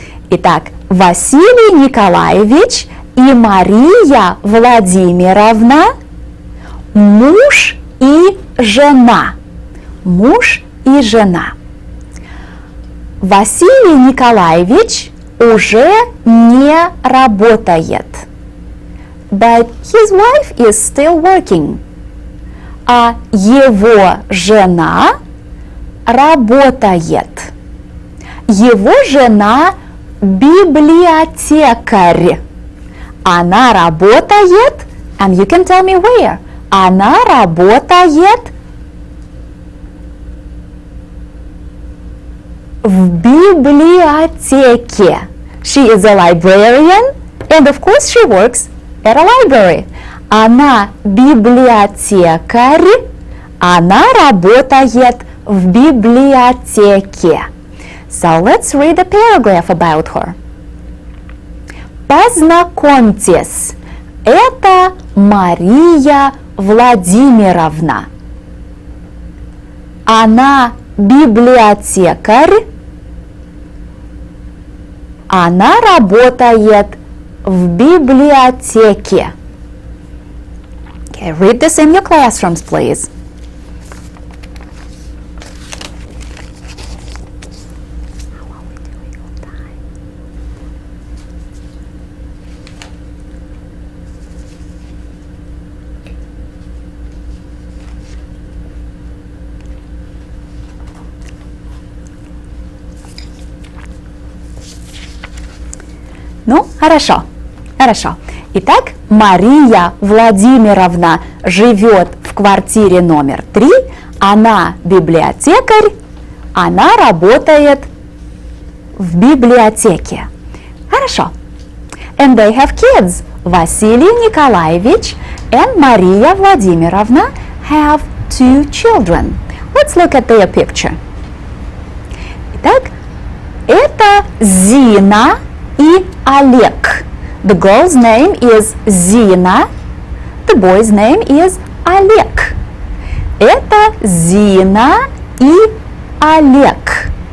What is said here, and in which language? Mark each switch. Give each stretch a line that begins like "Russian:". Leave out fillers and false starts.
Russian: Итак, Василий Николаевич и Мария Владимировна муж и жена. Муж и жена. Василий Николаевич уже не работает.
English: But his wife is still working.
Russian: А его жена работает. Его жена библиотекарь. Она работает,
English: and you can tell me where.
Russian: Она работает в библиотеке.
English: She is a librarian, and of course she works at a library.
Russian: Она библиотекарь, она работает в библиотеке.
English: So let's read a paragraph about her.
Russian: Познакомьтесь, это Мария Владимировна. Она библиотекарь, она работает в библиотеке.
English: Okay, read this in your classrooms, please. How are we doing on time?
Russian: Ну, хорошо, хорошо. Итак, Мария Владимировна живет в квартире номер 3, она библиотекарь, она работает в библиотеке. Хорошо.
English: And they have kids. Василий Николаевич and Мария Владимировна have 2 children. Let's look at their picture.
Russian: Итак, это Зина и Олег.
English: The girl's name is Zina. The boy's name is Олег.
Russian: Это Зина и Олег.